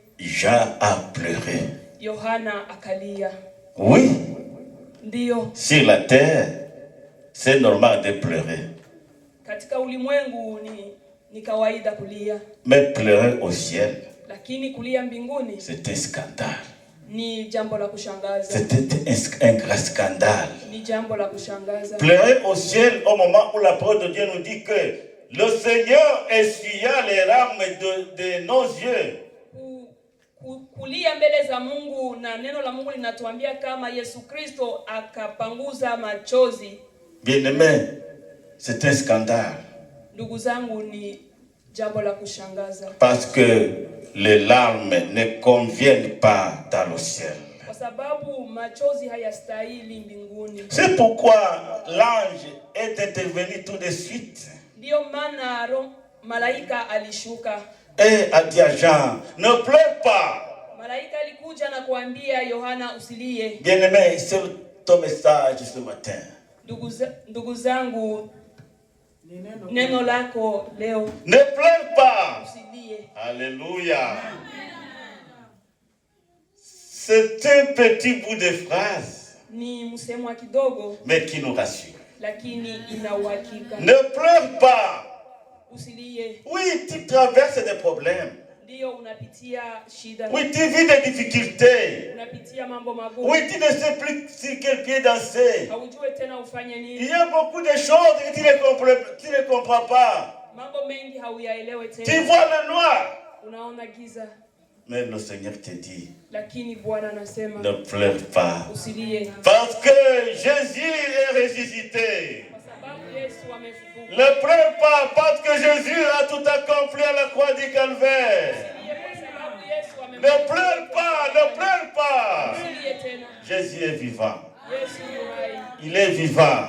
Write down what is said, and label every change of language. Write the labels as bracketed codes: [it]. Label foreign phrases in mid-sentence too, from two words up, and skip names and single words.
[fr] Jean a pleuré. [sw] Yohana akalia. [fr] Oui. [sw] Ndio. [fr] Sur la terre, c'est normal de pleurer. [sw] Katika ulimwengu ni kawaida kulia. [fr] Mais pleurer au ciel, [sw] lakini kulia mbinguni, [fr] c'est un scandale. [sw] Ni jambo la kushangaza. [fr] C'était un grand scandale. [sw] Ni jambo la kushangaza. [fr] Pleurer au ciel au moment où la parole de Dieu nous dit que le Seigneur essuya les larmes de nos yeux. [sw] Kulia mbele za Mungu, na neno la Mungu linatuambia kama Yesu Kristo akapanguza machozi. [fr] Bien-aimé, c'est un scandale. [sw] Ndugu zangu, ni jambo la kushangaza. [fr] Parce que les larmes ne conviennent pas dans le ciel. [sw] Kwa sababu machozi hayastahili mbinguni. [fr] C'est pourquoi l'ange est intervenu tout de suite. [sw] Ndio maana malaika alishuka. [fr] Et a dit à Jean, ne pleure pas. [sw] Malaika alikuja na kuambia Yohana usilie. [fr] Bien-aimé, c'est ton message ce matin. [sw] Ndugu zangu, neno lako leo. [fr] Ne pleure pas. [sw] Usilie. [fr] Alléluia. C'est un petit bout de phrase, [sw] ni msemo kidogo, [fr] mais qui nous rassure. [sw] Lakini ina uhakika. [fr] Ne pleure pas. [sw] Usilie. [fr] Oui, tu traverses des problèmes. [sw] Ndio unapitia shida. [fr] Oui, tu vis des difficultés. [sw] Unapitia mambo magumu. [fr] Oui, tu ne sais plus sur quel pied danser. [sw] Haujui tena ufanye nini. [fr] Il y a beaucoup de choses que tu ne comprends pas. [sw] Mambo mengi hauyaelewi tena. [fr] Tu vois le noir. [sw] Unaona giza. [fr] Mais le Seigneur te dit, [sw] lakini Bwana anasema, [fr] ne pleure pas. [sw] Usilie. [fr] Parce que Jésus est ressuscité. [sw] Kwa sababu Yesu amefufuka. [fr] Ne pleure pas parce que Jésus a tout accompli à la croix du Calvaire. Ne pleure pas, ne pleure pas. Jésus est vivant. Il est vivant.